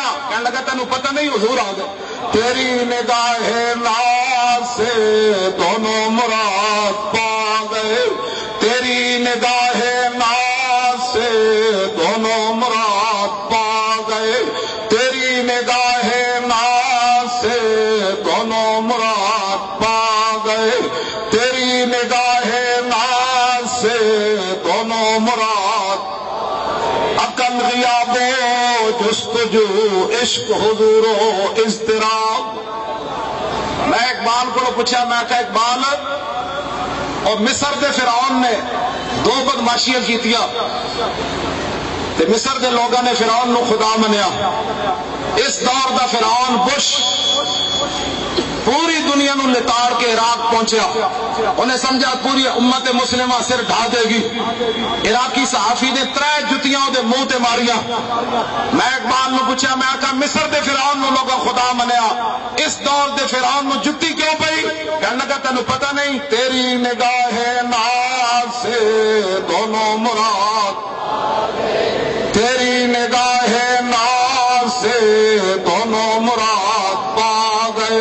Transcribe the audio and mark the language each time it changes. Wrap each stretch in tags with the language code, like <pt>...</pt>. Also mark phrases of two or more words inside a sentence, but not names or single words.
<pa>کہنے لگا تینوں پتہ نہیں حضور آ گئے۔</pa> <ur>تیری نگاہ ناز سے دونوں مراد پا گئے، تیری نگاہ ناز سے دونوں مراد پا گئے، تیری نگاہ ناز سے دونوں مراد پا گئے، تیری نگاہ ناز سے دونوں مراد۔</ur> <fa>عقل غیاب و جستجو عشق حضور و اضطراب۔</fa> <pa>میں اقبال کو پوچھا، میں کہا اقبال اور مصر دے فرعون نے دو بدماشیاں کیتیا تے مصر دے لوگوں نے فرعون نو خدا منیا۔ اس دور دا فرعون بش پوری دنیا نو لتاڑ کے عراق پہنچیا، انہیں سمجھا پوری امت مسلمہ سر ڈھا دے گی۔ عراقی صحافی نے 3 جتیاں دے منہ تے ماریاں۔ میں اقبال نو پوچھا، میں آکھا مصر دے فرعون نو لوگا خدا منیا، اس دور دے فرعون نو جتی کیوں پئی؟ کہنے لگا تینوں پتہ نہیں</pa> <ur>تیری نگاہ ناز سے دونوں مراد، تیری نگاہ ناز سے دونوں مراد پا گئے۔</ur>